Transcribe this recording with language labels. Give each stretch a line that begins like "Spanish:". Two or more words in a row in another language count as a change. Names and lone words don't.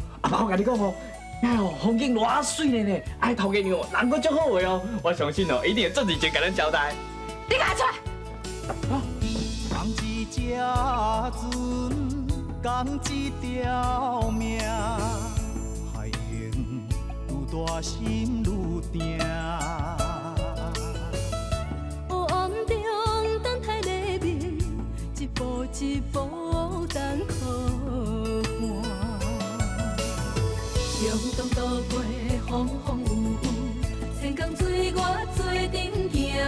Min Nan Chinese: 阿爸，我甲你讲哦，遐哦风景偌水咧呢，哎，头家娘人阁足好个哦，我相信哦，一定会做认真甲咱交代。你赶出来！讲一只船，讲一条命，海涌愈大心愈定。黑暗中等待黎明，一步一步等靠岸。阳冬渡过风风雨雨，千江水我做阵行。